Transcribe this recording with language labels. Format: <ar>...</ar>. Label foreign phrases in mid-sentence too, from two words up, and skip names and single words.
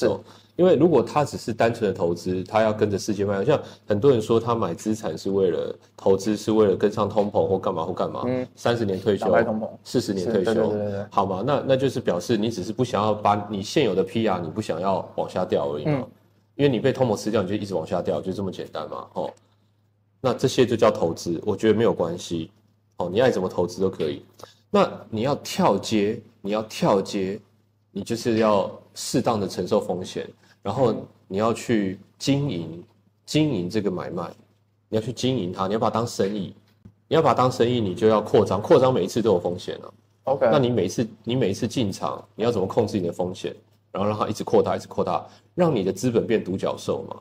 <zh>受，因為如果他只是單純的投資，他要跟着世界邁，像很多人說他買資產是為了投資，是為了跟上通膨或幹嘛或幹嘛，30年退休，40年退休，對，好嘛，那就是表示你只是不想要把你現有的 PR 你不想要往下掉而已嘛，因為你被通膨吃掉，你就一直往下掉，就這麼簡單嘛，那這些就叫投資，我覺得沒有關係，你愛怎麼投資都可以。那你要跳接，你就是要適當的承受風險，然後你要去經營這個買賣，你要去經營它，你要把它當生意，你就要擴張每一次都有風險啊。OK， 那你每一次進場，你要怎麼控制你的風險，然後讓它一直擴大，讓你的資本變獨角獸嘛。</zh>